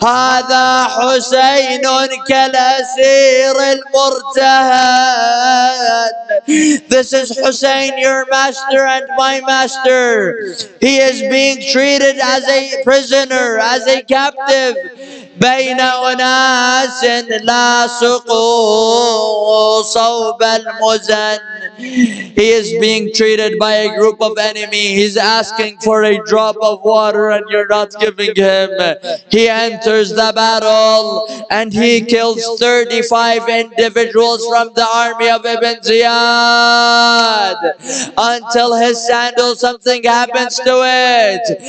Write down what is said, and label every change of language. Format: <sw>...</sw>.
<ar>هذا حسين كالأسير المرتهن.</ar> <en>This is Hussein, your master and my master. He is being treated as a prisoner, as a captive.</en> <ar>بين أناس لاصقوا صوب المزن.</ar> <en>He is being treated by a group of enemy. He's asking for a drop of water and you're not giving him. He enters the battle and he kills 35 individuals from the army of Ibn Ziyad until his sandal, something happens to it.</en>